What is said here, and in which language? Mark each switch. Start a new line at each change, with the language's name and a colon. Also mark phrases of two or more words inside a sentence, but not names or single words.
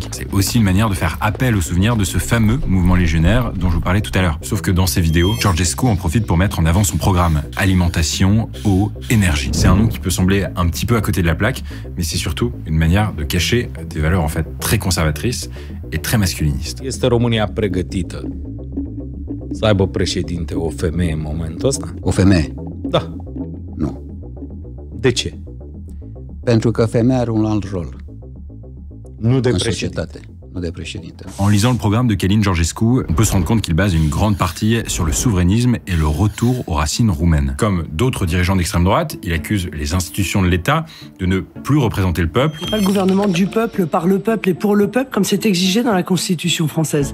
French: C'est aussi une manière de faire appel au souvenir de ce fameux mouvement légionnaire dont je vous parlais tout à l'heure. Sauf que dans ses vidéos, Georgescu en profite pour mettre en avant son programme alimentation, eau, énergie. C'est un nom qui peut sembler un petit peu à côté de la plaque, mais c'est surtout une manière de cacher des valeurs en fait très conservatrices et très masculinistes.
Romanian: Este România pregătită să aibă președinte o femeie în momentul ăsta? O femeie? Da. Nu. De ce? Pentru că femeia are un alt rol. Nu de în președinte. societate, nu de președinte.
French: En lisant le programme de Călin Georgescu, on peut se rendre compte qu'il base une grande partie sur le souverainisme et le retour aux racines roumaines. Comme d'autres dirigeants d'extrême droite, il accuse les institutions de l'État de ne plus représenter le peuple. Pas le gouvernement du peuple, par le peuple et pour le peuple, comme c'est exigé dans la Constitution française.